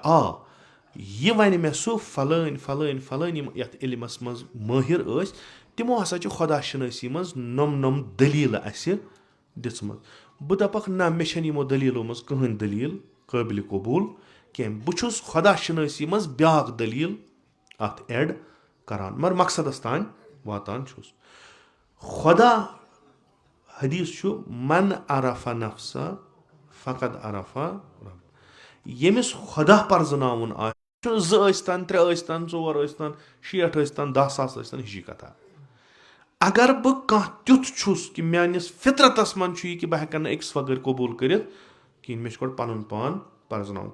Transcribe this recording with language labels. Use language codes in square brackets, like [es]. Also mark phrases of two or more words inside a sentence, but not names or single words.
[ks] یہِ وَنہِ مےٚ سُہ فلٲنۍ یِم یَتھ علمس منٛز مٲہِر ٲسۍ, تِمو ہسا چھِ خۄدا شِنٲسی منٛز نۄم دٔلیٖلہٕ اَسہِ دِژمٕژ. بہٕ دَپکھ نہ, مےٚ چھنہٕ یِمو دٔلیٖلو منٛز کٕہٕنۍ دٔلیٖل قٲبلِ قبوٗل کینٛہہ. بہٕ چھُس خۄدا شِنٲسی منٛز بیاکھ دٔلیٖل اتھ ایڈ کران, مگر مقصدس تانۍ واتان چھُس. خۄدا حدیٖث چھُ [ar] من عرف نفسہ فقد عرف رب. [ks] ییٚمِس خۄدا پرزناوُن آسہِ 2 ٲسۍتن 3 ٲسۍتن 4 ٲسۍتن 60 ٲسۍتن 10,000 ٲسۍتن ہِشی کتھا. اگر بہٕ کانٛہہ تیُتھ چھُس کہِ میٲنِس فطرتس منٛز چھُ یہِ کہِ بہٕ ہٮ۪کن نہٕ أکِس بغٲر قبوٗل کٔرِتھ کِہینۍ, مےٚ چھُ گۄڈٕ پنُن پان پرزناوُن.